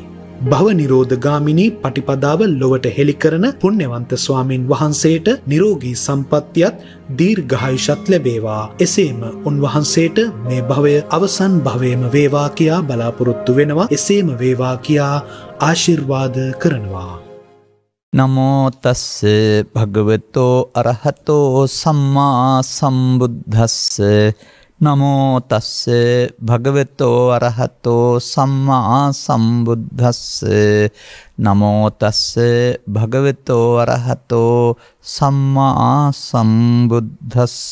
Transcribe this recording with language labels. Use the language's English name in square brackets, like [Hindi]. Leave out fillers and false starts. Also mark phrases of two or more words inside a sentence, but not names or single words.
[Sinhala] භව නිරෝධ ගාමිනී පටිපදාව ලොවට හෙළි කරන පුණ්‍යවන්ත ස්වාමින් වහන්සේට නිරෝගී සම්පත්තියත් දීර්ඝායුෂත් ලැබේවා. එසේම උන්වහන්සේට මේ භවය අවසන් භවයේම වේවා කියා බලාපොරොත්තු වෙනවා. එසේම වේවා කියා ආශිර්වාද කරනවා. [Pali] නමෝ තස්ස භගවතෝ අරහතෝ සම්මා සම්බුද්දස්ස. නමෝ තස්ස භගවතෝ අරහතෝ සම්මා සම්බුද්දස්ස. නමෝ තස්ස භගවතෝ අරහතෝ සම්මා සම්බුද්දස්ස.